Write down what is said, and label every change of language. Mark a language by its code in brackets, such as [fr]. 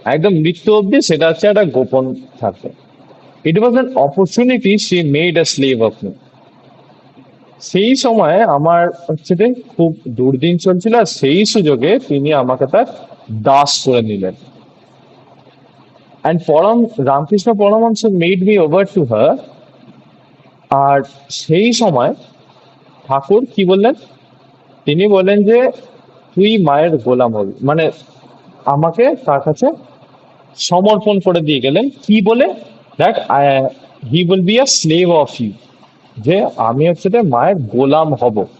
[bn] একদম মৃত্যু অবধি সেটা হচ্ছে একটা গোপন থাকবে। [en] It was an opportunity she made a slave of me. [bn] সেই সময় আমার হচ্ছে খুব দুর্দিন চলছিল, আর সেই সুযোগে তিনি আমাকে তার দাস করে নিলেন। [en] And Ramakrishna Paramahansa made me over to her. [bn] আর সেই সময় ঠাকুর কি বললেন, তিনি বললেন যে তুই মায়ের গোলাম হবি, মানে আমাকে তার কাছে সমর্পণ করে দিয়ে গেলেন। কি বলে? দেখ, [en] he will be a slave of you, [bn] যে আমি হচ্ছে মায়ের গোলাম হব।